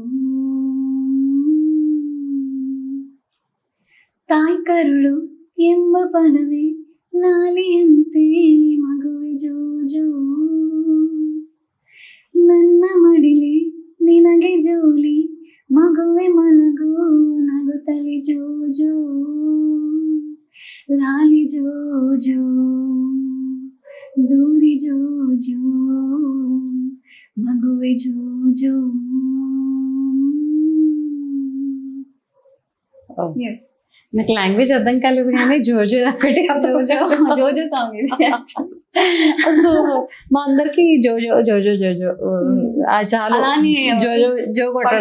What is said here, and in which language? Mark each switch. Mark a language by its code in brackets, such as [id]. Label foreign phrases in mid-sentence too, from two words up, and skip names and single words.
[kn] ತಾಯಿ ಕರುಳು ಎಂಬ ಪದವೇ ಲಾಲಿಯಂತೆ ಮಗುವೆ ಜೋಜೋ, ನನ್ನ ಮಡಿಲಿ ನಿನಗೆ ಜೋಲಿ ಮಗುವೆ ಮಲಗೋ ನಗುತ್ತಲಿ ಜೋಜೋ, ಲಾಲಿ ಜೋಜೋ ದೂರಿ ಜೋಜೋ ಮಗುವೆ ಜೋಜೋ. [te] ఎస్ నాకు లాంగ్వేజ్ అర్థం కాలేదు కానీ జోజో ఒకటి జోజో సాంగ్ ఇది. సో మా అందరికి జోజో జోజో జోజో చాలా అలానే జోజో జో కొట్టడం